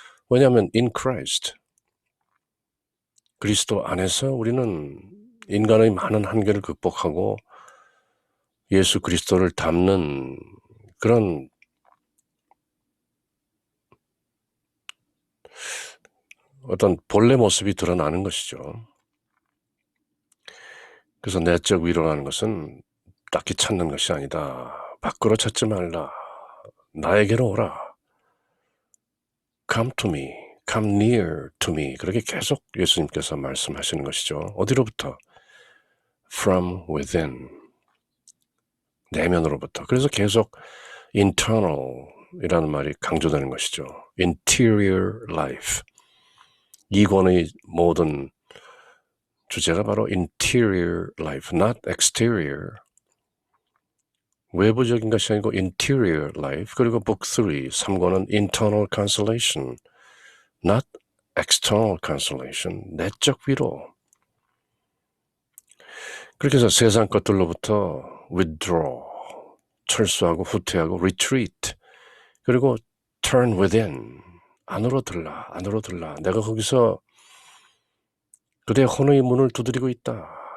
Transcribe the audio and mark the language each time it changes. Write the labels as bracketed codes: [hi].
[ko] 왜냐하면 [en] in Christ, [ko] 그리스도 안에서 우리는 인간의 많은 한계를 극복하고 예수 그리스도를 닮는 그런 어떤 본래 모습이 드러나는 것이죠. 그래서 내적 위로라는 것은 딱히 찾는 것이 아니다. 밖으로 찾지 말라. 나에게로 오라. [en] Come to me, come near to me. [ko] 그렇게 계속 예수님께서 말씀하시는 것이죠. 어디로부터? [en] From within, [ko] 내면으로부터. 그래서 계속 internal이라는 말이 강조되는 것이죠. [en] Interior life. [ko] 이 권의 모든 주제가 바로 [en] interior life, not exterior. [ko] 외부적인 것이 아니고 [en] interior life. [ko] 그리고 [en] book 3 권은 internal consolation, not external consolation, [ko] 내적 위로. 그렇게 해서 세상 것들로부터 withdraw, 철수하고 후퇴하고 retreat, 그리고 [en] turn within, [ko] 안으로 들라. 내가 거기서 그대의 혼의 문을 두드리고 있다.